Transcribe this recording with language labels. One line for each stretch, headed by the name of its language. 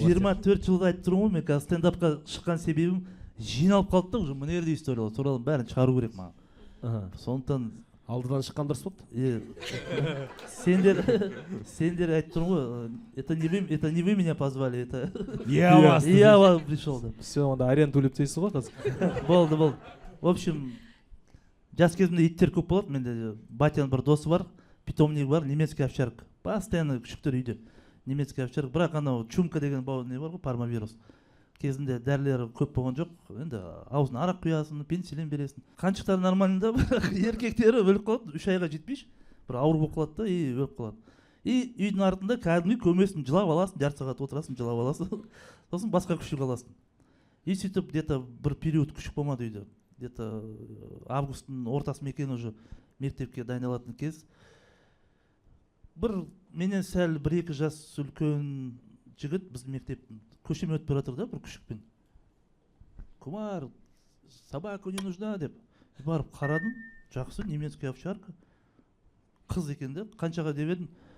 Kazakh: 24 жылда айтып тұрмын ғой, мен қазір стендапқа шыққан себебім жиналып қалды да, уже мына жерде историялар, туралы бәрін шығару керек маған. Ага. Сондықтан Алдыдан шыққан дұрыс болды. сендер айтып тұрмын ғой,
Russian: это не вы меня позвали, это Я вас. я вас пришел
Kazakh: деп. Все, онда аренда төлеп дейсіз ғой қазір. Болды.
Russian: В общем,
Kazakh: жас кезімде иттер көп болады. Менде батяның бір досы бар, питомнигі бар, немецкий овчарка. Постоянно күшіктер үйде. Немецкий овчарка. Бірақ анау чумка деген не бар ғой, пармавирус. Кезінде дәрілері көп болған жоқ. Енді аузына арақ құясың, пенициллин бересің. Қаншықтары нормальында, бірақ еркектері өліп қалады, 3 айға жетпейш. Бір ауыр болып қалады да, и өліп қалады. И үйдің артында кәдімгі көмесін жылап аласың, жарты сағат отырасың, жылап аласың. Сосын басқа күшік аласың. И сөйтіп где-то бір период күшік болмады үйде. Где-то августтың ортасы ма екен, уже мектепке дайындалатын кез. Бір менен сәл 1-2 жас үлкен жігіт біздің мектептің көшемен өтіп бара жатыр да, бір күшікпен.
Russian: Кумар, собака не нужна
Kazakh: деп. Барып қарадым, жақсы, немецкий овчарка. Қыз екен де, қаншаға деп едім.